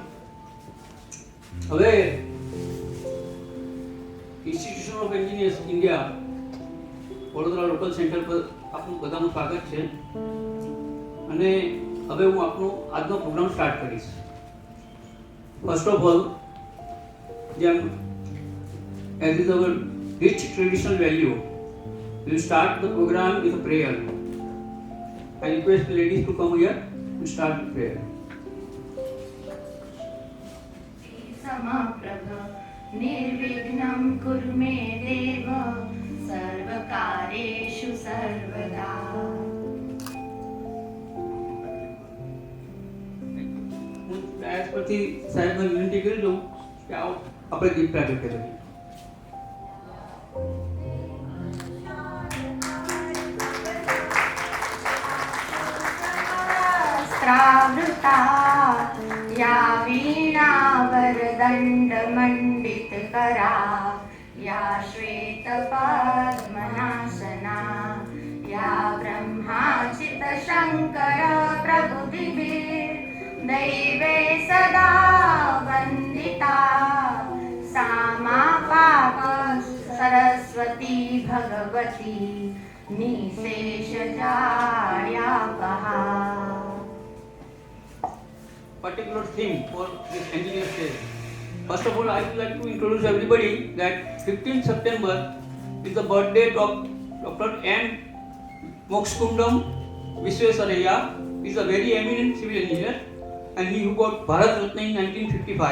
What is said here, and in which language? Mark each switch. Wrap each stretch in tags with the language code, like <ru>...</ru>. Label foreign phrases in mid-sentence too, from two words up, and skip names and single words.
<gu>હવે ઇન્સ્ટિટ્યુશન ઓફ એન્જિનિયર્સ ઇન્ડિયા વડોદરા લોકલ સેન્ટર પર આપનું બધાનું સ્વાગત છે. અને હવે હું આપનો આજનો</gu> <en>program start</en> <gu>કરીશ.</gu> <en>First of all, જેમ as is our rich traditional value, we will start the program with a prayer. I request the ladies to come here and start the prayer.</en> <sa>समप्रभ निर्विघ्नं कुरु मे देव सर्वकार्येषु सर्वदा.</sa> <gu>હું ડાયસ પરથી સાહેબને વિનંતી કરી દઉં કે આવો આપણે દીપ પ્રાગટ્ય કરીએ.</gu> <sa>स्त्रावृता या वीणावरदण्डमण्डितकरा या श्वेतपद्मनासना या ब्रह्माचितशङ्कर प्रभुभिर्दैवे सदा वन्दिता सा मा पाक सरस्वती भगवती निशेषजाड्यापहा.</sa> <en>Particular theme for this engineer stage. First of all, I would like to introduce everybody that 15th September is the birthday of Dr. N. Mokskundam Visvesvaraya. He is a very eminent civil engineer and he who got Bharat Ratna in 1955.</en>